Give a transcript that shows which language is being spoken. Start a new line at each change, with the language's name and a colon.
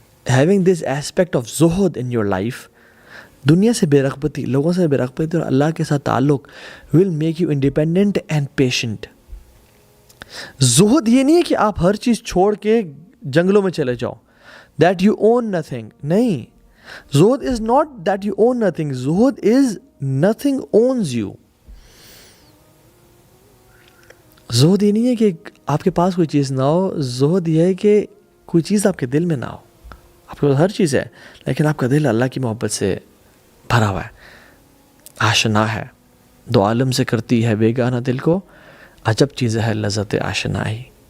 English: having this aspect of zuhud in your life,
Urdu: دنیا سے بے رغبتی, لوگوں سے بے رغبتی اور اللہ کے ساتھ تعلق
English: will make you independent and patient.
Urdu: زہد یہ نہیں ہے کہ آپ ہر چیز چھوڑ کے جنگلوں میں چلے جاؤ,
English: that you own nothing. نہیں, زہد is not that you own nothing. زہد is nothing owns you.
Urdu: زہد یہ نہیں ہے کہ آپ کے پاس کوئی چیز نہ ہو, زہد یہ ہے کہ کوئی چیز آپ کے دل میں نہ ہو. آپ کے پاس ہر چیز ہے لیکن آپ کا دل اللہ کی محبت سے بھرا ہوا ہے, آشنا ہے, دو عالم سے کرتی ہے بیگانہ دل کو, عجب چیز ہے لذت آشنائی.